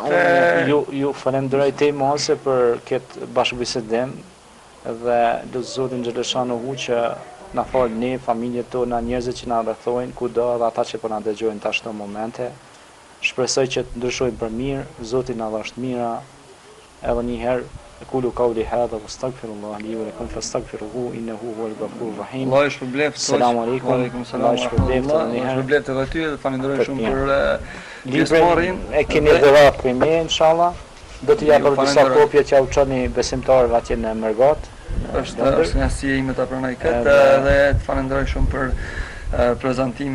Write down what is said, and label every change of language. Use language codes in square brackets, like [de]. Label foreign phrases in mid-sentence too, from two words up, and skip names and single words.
[sq] ju falenderoj te mose për këtë bashkëbisedim dhe lutë Zotin xhaleshanuhu që na fal ne, familjet tona, njerëzit që na rrethojnë kudo dhe ata që po na dëgjojnë tash në momente. Shpresoj që të ndryshojnë për mirë, Zoti na dhash të mira. Edhe një herë [ar] أقول قولي هذا واستغفر الله لي ولكم فاستغفروه إنه هو الغفور الرحيم. [sq] Allah ju shpërblet. [ar] السلام عليكم. عليكم السلام. [sq] Allah ju shpërblet edhe ty dhe falenderoj shumë për pjesëmarrjen. E keni dhuratë për me inshallah. Do të japë disa kopje që u çoni besimtarëve atje në Mërgat. Është kënaqësia ime ta pranoj këtë dhe të falenderoj shumë për prezantimin.